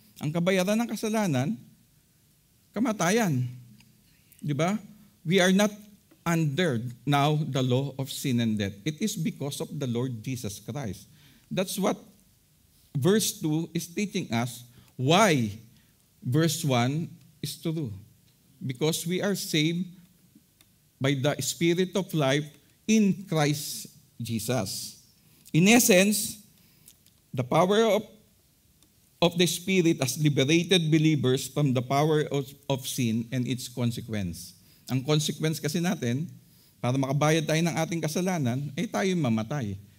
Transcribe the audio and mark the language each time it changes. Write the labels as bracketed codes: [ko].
[tl] Ang kabayaran ng kasalanan, kamatayan. Di ba? [en] We are not under now the law of sin and death. It is because of the Lord Jesus Christ. That's what verse 2 is teaching us why verse 1 is true. Because we are saved by the Spirit of life in Christ Jesus. In essence, the power of the Spirit has liberated believers from the power of sin and its consequence. [tl] Ang consequence kasi natin, para makabayad tayo ng ating kasalanan, tayo mamatay.